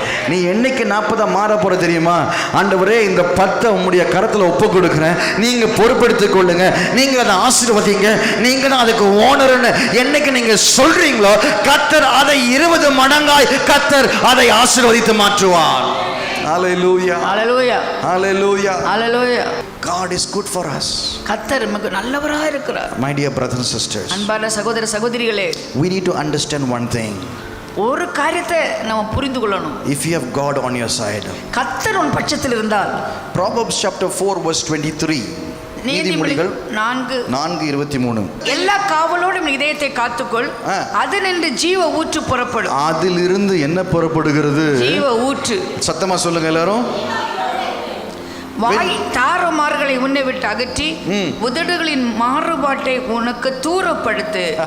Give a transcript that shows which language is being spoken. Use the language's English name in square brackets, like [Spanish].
[Tamil] நீ என்னைக்கு 40 மாற போற தெரியுமா? ஆண்டவரே, இந்த 10 உம்முடைய கரத்தில் ஒப்பு கொடுக்குறேன், நீங்க பொறுப்பெடுத்துக் கொள்ளுங்க, நீங்க அதை ஆசீர்வதிங்க, நீங்க தான் அதுக்கு ஓனர்னு என்னைக்கு நீங்க சொல்றீங்களோ கர்த்தர் அதை 20 மடங்காய் கர்த்தர் அதை ஆசீர்வதித்து மாற்றுவார். [English] Hallelujah. Hallelujah. Hallelujah. Hallelujah. God is good for us. [Tamil] கர்த்தர் நமக்கு நல்லவராக இருக்கிறார். [English] My dear brothers and sisters, [Tamil] அன்பான சகோதர சகோதரிகளே, [English] we need to understand one thing. [Tamil] ஒரு காரியத்தை நம்ம புரிந்து கொள்ளணும். [English] If you have God on your side, [Tamil] கர்த்தர் உன் பட்சத்தில் இருந்தால், [English] Proverbs chapter 4 verse 23, நீதிமொழிகள் 4:23, [Tamil] எல்லா காவலோடும் இதயத்தை காத்துக்கொள், அதிலிருந்து ஜீவ ஊற்று புறப்படும். அதிலிருந்து என்ன புறப்படுகிறது? ஜீவ ஊற்று. சத்தமா சொல்லுங்க எல்லாரும். வாய் தாறுமாறுகளை உன்னை விட்டு அகற்றி உதடுகளின் மாறுபாட்டை உனக்கு தூரப்படுத்து.